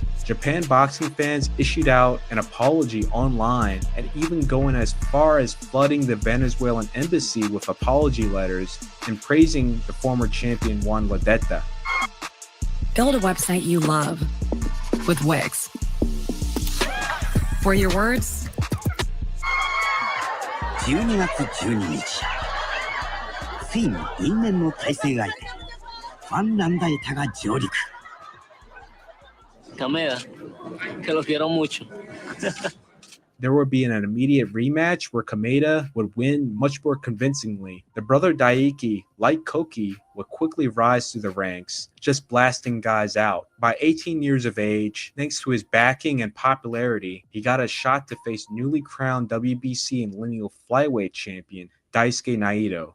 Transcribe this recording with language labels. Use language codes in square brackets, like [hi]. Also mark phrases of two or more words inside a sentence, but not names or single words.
[en] Japan boxing fans issued out an apology online and even going as far as flooding the Venezuelan embassy with apology letters and praising the former champion Juan Ledetta. Build a website you love with Wix. For your words, [ja] 12 月12日ついに因縁の対戦相手ファン・ランダエタが上陸 [es] Camila, que lo quiero mucho. [en] There would be an immediate rematch where Kameda would win much more convincingly. The brother Daiki, like Koki, would quickly rise through the ranks, just blasting guys out. By 18 years of age, thanks to his backing and popularity, he got a shot to face newly crowned WBC and lineal flyweight champion Daisuke Naito.